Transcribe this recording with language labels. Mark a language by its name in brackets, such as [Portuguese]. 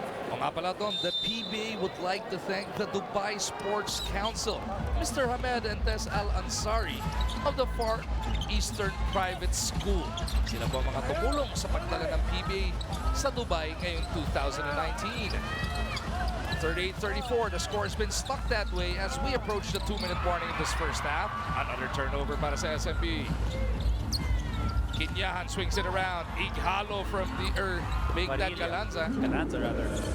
[Filipino] O nga pala, [English] Dom, the PBA would like to thank the Dubai Sports Council, Mr. Hamed and Tess Al-Ansari of the Far Eastern Private School. [Filipino] Sila po mga tumulong sa pagdala ng PBA sa Dubai ngayong 2019. [English] 38-34, the score has been stuck that way as we approach the 2-minute warning in this first half. Another turnover [Filipino] para sa [English] SMB. Kinyahan swings it around. Ighalo from the make that Galanza. Galanza, rather.